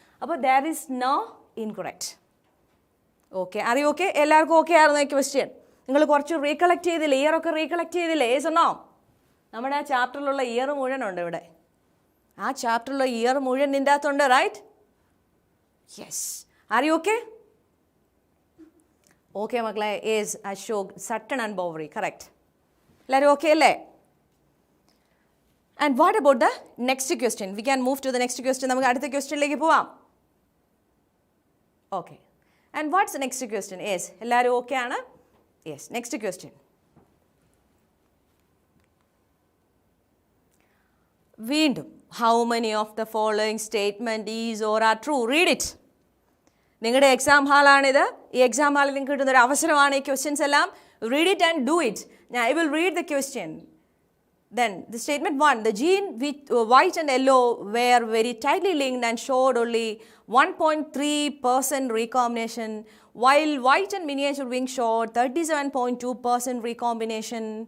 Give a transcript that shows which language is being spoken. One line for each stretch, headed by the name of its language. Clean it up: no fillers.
English: അപ്പോൾ there is no incorrect. Okay, അറിയോ?
Malayalam: Okay, എല്ലാവർക്കും ഓക്കെ ആയിരുന്നു ഈ ക്വസ്റ്റ്യൻ? നിങ്ങൾ കുറച്ച് റീകളക്ട് ചെയ്തില്ലേ? ഇയറൊക്കെ റീകളക്ട് ചെയ്തില്ലേ? ഏസ് ഒന്നോ? നമ്മുടെ ആ ചാപ്റ്ററിലുള്ള ഇയർ മുഴുവനുണ്ട് ഇവിടെ. ആ ചാപ്റ്ററിലുള്ള ഇയർ മുഴുവൻ നിൻ്റെ അകത്തുണ്ട്, right? Yes.
English: Are you okay? Okay മക്കളെ, is Ashok, Sutton and Bovary, correct.
Malayalam: എല്ലാവരും ഓക്കെ അല്ലേ?
English: And what about the next question? We can move to the next question.
Malayalam: നമുക്ക് അടുത്ത ക്വസ്റ്റ്യനിലേക്ക് പോവാം.
English: Okay, and what's next question? Yes,
Malayalam: എല്ലാവരും okay ആണ്?
English: Yes, next question.
Malayalam: വീണ്ടും,
English: How many of the following statement is or are true? Read it.
Malayalam: നിങ്ങളുടെ exam ഹാളാണിത്. ഈ exam ഹാളിൽ നിങ്ങൾക്ക് കിട്ടുന്ന ഒരു അവസരമാണ് ഈ ക്വസ്റ്റ്യൻസ് എല്ലാം.
English: Read it and do it. I will read the question. Then the statement 1, the gene with white and yellow were very tightly linked and showed only 1.3% recombination, while white and miniature wing showed 37.2% recombination.